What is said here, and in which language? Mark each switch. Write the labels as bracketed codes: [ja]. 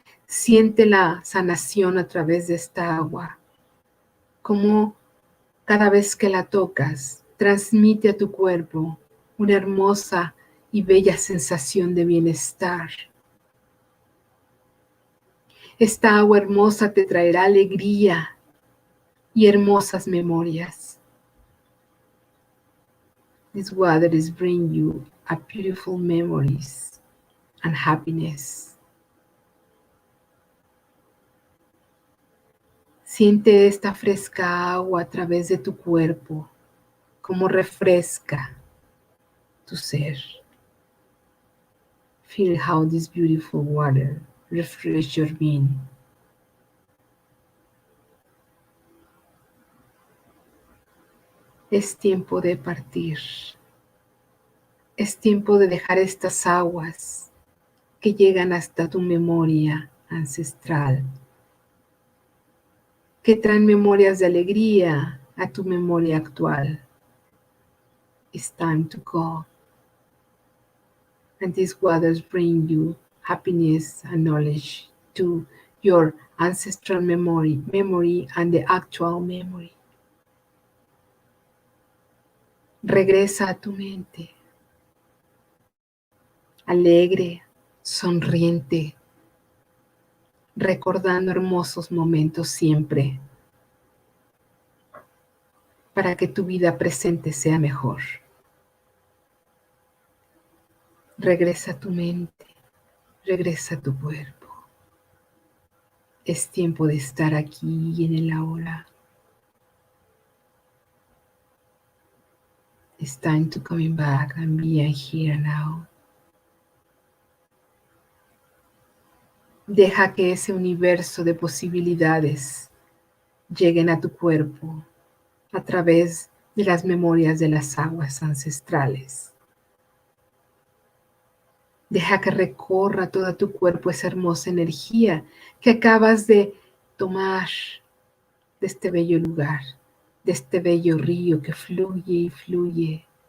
[es] Siente la sanación a través de esta agua, como cada vez que la tocas, transmite a tu cuerpo una hermosa y bella sensación de bienestar. Esta agua hermosa te traerá alegría y hermosas memorias. [en] This water is bringing you a beautiful memories and happiness. [es] Siente esta fresca agua a través de tu cuerpo, como refresca tu ser. [en] Feel how this beautiful water refreshes your being. [es] Es tiempo de partir. Es tiempo de dejar estas aguas que llegan hasta tu memoria ancestral, que traen memorias de alegría a tu memoria actual. [en] It's time to go. And these waters bring you happiness and knowledge to your ancestral memory and the actual memory. [es] Regresa a tu mente, alegre, sonriente, recordando hermosos momentos siempre, para que tu vida presente sea mejor. Regresa a tu mente, regresa a tu cuerpo. Es tiempo de estar aquí y en el ahora. [en] It's time to coming back and be here now. [es] Deja que ese universo de posibilidades lleguen a tu cuerpo a través de las memorias de las aguas ancestrales. Deja que recorra todo tu cuerpo esa hermosa energía que acabas de tomar de este bello lugar, de este bello río que fluye y fluye.